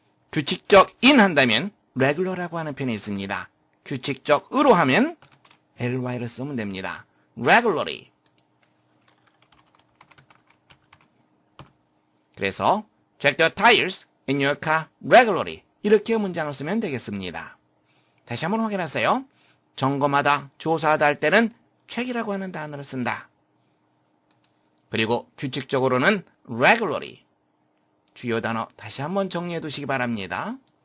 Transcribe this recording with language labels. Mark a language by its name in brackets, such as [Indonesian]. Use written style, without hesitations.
[Korean] 규칙적인 한다면 regular라고 하는 표현이 있습니다. 규칙적으로 하면 ly를 쓰면 됩니다. [English] regularly. [Korean] 그래서 [English] check the tires in your car regularly. [Korean] 이렇게 문장을 쓰면 되겠습니다. 다시 한번 확인하세요. 점검하다, 조사하다 할 때는 check이라고 하는 단어를 쓴다. 그리고 규칙적으로는 regularly. 주요 단어 다시 한번 정리해 두시기 바랍니다.